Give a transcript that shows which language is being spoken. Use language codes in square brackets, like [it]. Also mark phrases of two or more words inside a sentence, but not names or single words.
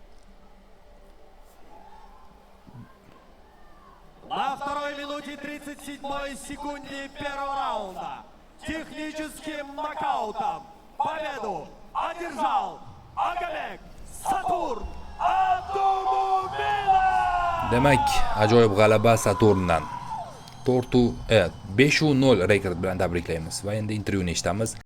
[ru] На второй минуте 37 7 секунде первого раунда техническим нокаутом победу одержал Agabek Saturn Abdumumedov. [uz] Demak, ajoyib g'alaba Saturndan. 5-0 rekord bilan tabriklaymiz va endi intervyuni eshitamiz.